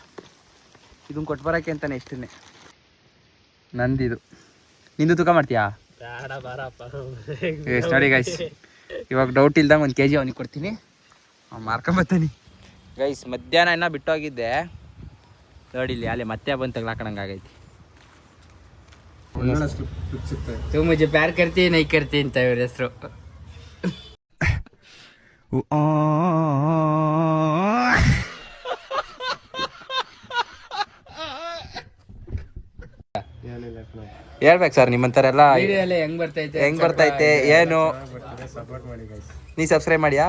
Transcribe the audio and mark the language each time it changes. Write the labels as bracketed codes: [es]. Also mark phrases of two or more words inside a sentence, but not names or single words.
[kn] ಇದನ್ನು ಕೊಟ್ಬರೋಕ್ಕೆ ಅಂತಾನೆ ಇಷ್ಟನ್ನೇ ನಂದಿದು. ನಿಂದು ತೂಕ ಮಾಡ್ತೀಯಾ? ನೋಡಿ ಗೈಸ್, ಇವಾಗ ಡೌಟ್ ಇಲ್ದಂಗೆ 1 kg ಅವನಿಗೆ ಕೊಡ್ತೀನಿ, ಮಾರ್ಕೊಂಬರ್ತಾನೆ. ಗೈಸ್ ಮಧ್ಯಾಹ್ನ ಇನ್ನೂ ಬಿಟ್ಟೋಗಿದ್ದೆ ನೋಡಿ, ಇಲ್ಲಿ ಅಲ್ಲೇ ಮತ್ತೆ ಬಂದು ತಗ್ಲಾಕಣಂಗೆ ಆಗೈತಿ. [hi] तू मुझे प्यार करती है नहीं करती [kn] ಅಂತ ಇವ್ರ ಹೆಸರು. ಹೇಳ್ಬೇಕು ಸರ್, ನಿಮ್ಮಂತಾರೆಲ್ಲ ವಿಡಿಯೋ ಎಲ್ಲ ಹೆಂಗ್ ಬರ್ತೈತೆ ಏನು ನೀ ಸಬ್ಸ್ಕ್ರೈಬ್ ಮಾಡಿಯಾ?